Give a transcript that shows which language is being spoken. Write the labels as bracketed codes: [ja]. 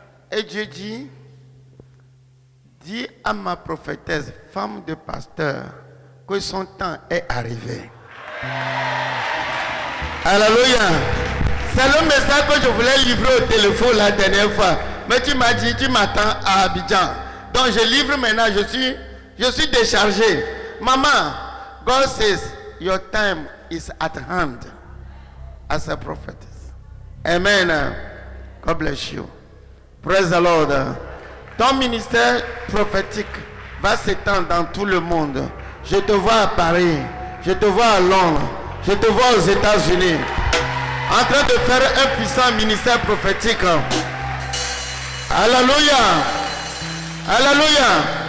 [fr] Et Dieu dit, dis à ma prophétesse, femme de pasteur, que son temps est arrivé. Alléluia. C'est le message que je voulais livrer au téléphone la dernière fois. Mais tu m'as dit, tu m'attends à Abidjan. Donc je livre maintenant, je suis déchargé. [en] Maman, God says, your time is at hand as a prophetess. Amen. God bless you. Praise the Lord. [fr] Ton ministère prophétique va s'étendre dans tout le monde. Je te vois à Paris, je te vois à Londres, je te vois aux États-Unis, en train de faire un puissant ministère prophétique. Alléluia. Alléluia.